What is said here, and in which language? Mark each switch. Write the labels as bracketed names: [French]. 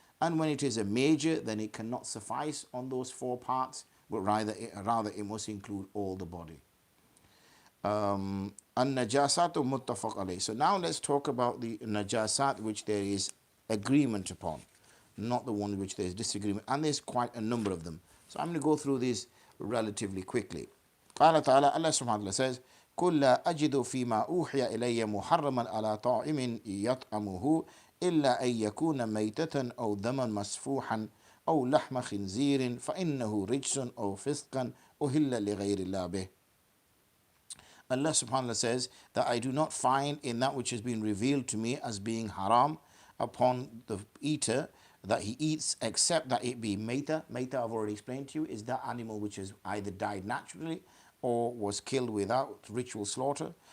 [English] And when it is a major, then it cannot suffice on those four parts, but rather it must include all the body. An-najasatu muttafaq alayh. So now let's talk about the najasat which there is agreement upon, not the one which there is disagreement, and there's quite a number of them. So I'm going to go through these relatively quickly. [Arabic] Allah subhanahu wa ta'ala says, قُلْ لَا أَجِدُ فِي مَا أُوحِيَ إِلَيَّ مُحَرَّمًا عَلَى طَاعِمٍ يَطْعَمُهُ إِلَّا أَن يَكُونَ مَيْتَةً أَوْ دَمًا مَسْفُوحًا أَوْ لَحْمَ خِنْزِيرٍ فَإِنَّهُ رِجْسٌ أَوْ فِسْقًا أُهِلَّ لِغَيْرِ اللَّهِ بِهِ. [English] Allah subhanahu wa ta'ala says that I do not find in that which has been revealed to me as being haram upon the eater that he eats, except that it be Maita. Maita, I've already explained to you, is that animal which has either died naturally or was killed without ritual slaughter.